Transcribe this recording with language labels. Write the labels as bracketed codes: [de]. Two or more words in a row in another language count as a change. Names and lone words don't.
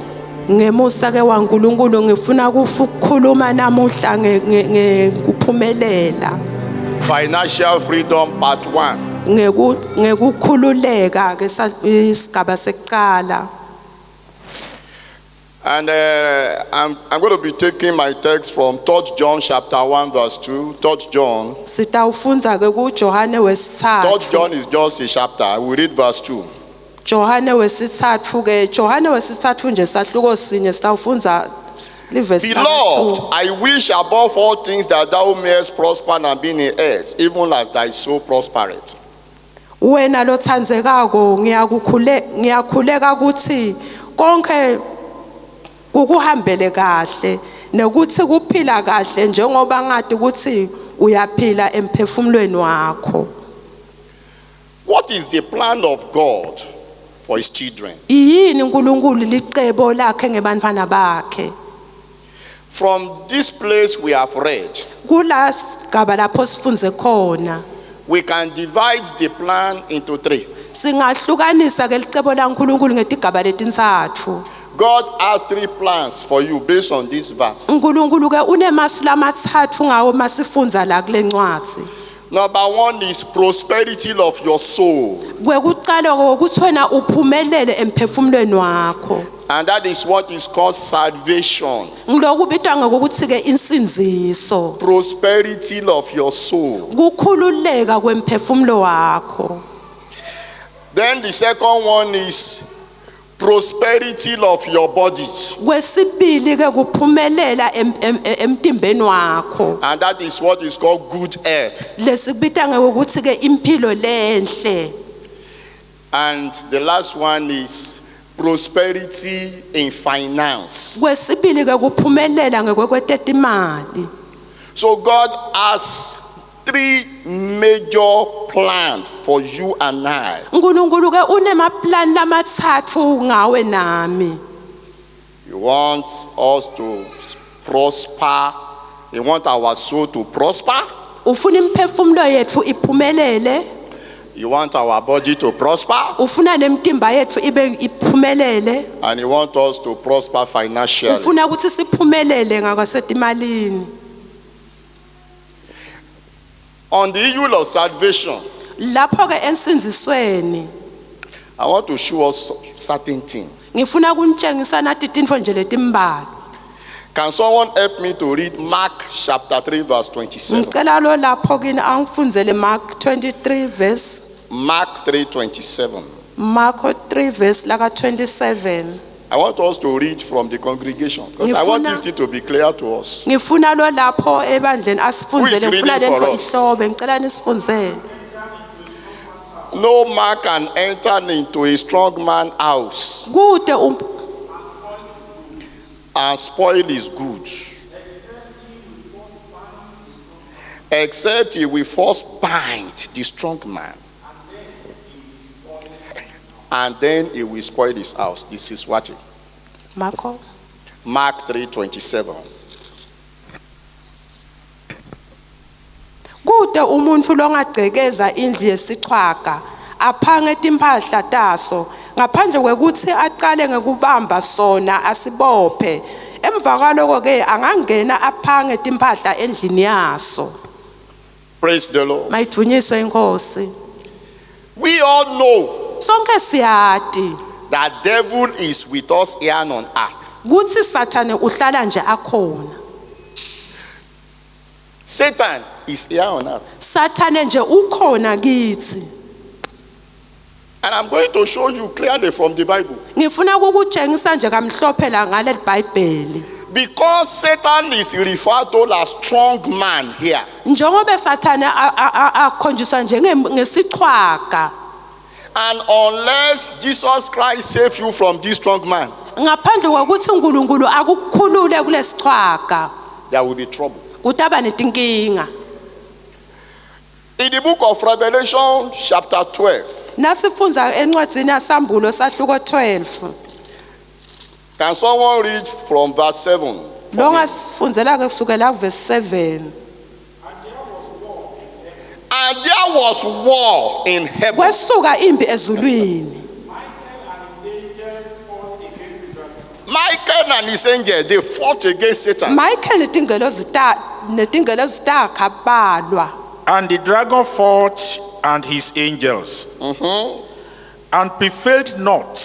[ss] Ngemusa ke waNkulunkulu ngifuna ukukhuluma namuhla ngekuphumelela. [en] Financial freedom part 1. [ss] Ngekukhululeka ke isigaba sekuqala. [en] And I'm going to be taking my text from 3 John chapter 1 verse 2. 3 John. [ss] Sitawufunza ke kuJohane wesithathu. [en] 3 John is just a chapter. We read verse 2. [ss] Johane wesithathu ke Johane wesithathu nje sahluko sinye sitawufunza livesi la 2. [en] Beloved, I wish above all things that thou mayest prosper and be in health, even as thy soul prospereth. [ss] Wena lothandzekako ngiyakhuleka ukuthi konke kukuhambele kahle nokuthi kuphila kahle njengoba ngathi ukuthi uyaphila emphefumulweni wakho. [en] What is the plan of God for his children? [ss] Yini uNkulunkulu licebo lakhe ngebantwana bakhe? [en] From this place we have read, [ss] Kula sigaba lapho sifunze khona. [en] We can divide the plan into 3. [ss] Singahlukanisa ke licebo laNkulunkulu ngetigaba letintsatfu. [en] God has 3 plans for you based on this verse. [ss] uNkulunkulu ke unemasu lamathathu ngawo masifunza la kule ncwadi. [en] Number 1 is prosperity of your soul. [ss] Kwekuqala ukuthi wena uphumelele emphefumulweni wakho. [en] And that is what is called salvation. [ss] Ngilokubitwa ngokuthi ke insinziso. [en] Prosperity of your soul. [ss] Kukhululeka kwemphefumulo wakho. [en] Then the second one is prosperity of your body. [ss] Kwesibili ke kuphumelela emtimbeni wakho. [en] And that is what is called good health. [ss] Lesikubita ngokuthi ke impilo lenhle. [en] And the last one is prosperity in finance. [ss] Kwesibili ke kuphumelela ngekwekweteta imali. [en] So God has 3 major plans for you and I. [ss] uNkulunkulu ke unemaplan lamathathu ngawe nami. [en] He wants us to prosper. He wants our soul to prosper. [ss] Ufuna imphefumulo yethu iphumelele. [en] He wants our body to prosper. [ss] Ufuna nemtimba yethu ibe iphumelele. [en] And he wants us to prosper financially. [ss] Ufuna ukuthi siphumelele ngakwasezimalini. [en] On the issue of salvation, [ss] Lapho ke ensinzisweni [en] I want to show us certain things. [ss] ngifuna kunitshengisa nathi tintfo nje letimbalwa. [en] Can someone help me to read Mark chapter 3 verse 27? [ss] Ngicela lo lapho kini angifunzele Mark 23 verse. Mark 3:27. Mark 3 verse laka 27. [en] I want us to read from the congregation because I want this thing to be clear to us. [ss] Ngifuna lo lapho ebandleni asifunzele ngifuna lento ihlobe ngicela nisifunzele. [en] No man can enter into a strong man's house [ss] Kude [en] and spoil his goods, except he will first bind the strong man, and then he will spoil his house. This is what Mark 3:27. [ss] Kude umuntu longagcekeza indlu yesichwaga aphange impahla taso ngaphandle kwekuthi aqale ngekubamba sona asibophe emva kwaloko ke angangena aphange impahla endlini yaso. [en] Praise the Lord. [ss] Mayidunyiswe inkosi. [en] We all know [ss] Sonke siyati [en] that devil is with us here on earth. [ss] kuthi Sathane uhlala nje akhona. [en] Satan is here on earth. [ss] Sathane nje ukhona kithi. [en] And I'm going to show you clearly from the Bible. [ss] Ngifuna ukukutshengisa nje kamhlophe la ngale iBhayibheli. [en] Because Satan is referred to as strong man here. [ss] Njengoba Sathane akhonjiswa ngesichwaga. [en] And unless Jesus Christ save you from this strong man, [ss] Ngaphandle kokuthi uNkulunkulu akukhulule kulesichwaga. [en] there will be trouble. [ss] kutaba netinkinga. [en] In the book of Revelation, chapter 12, [ss] Nasifundza encwadzini yaSambulo sahluko 12. [en] can someone read from verse 7? [ss] Lo ngasifundzela kusukela kuverse 7. [en] And there was war in heaven. [ss] Kwesuka impi ezulwini. [en] Michael and his angels, they fought against Satan. [ss] Michael netingelo zitakabalwa. [en] And the dragon fought and his angels, and prevailed not.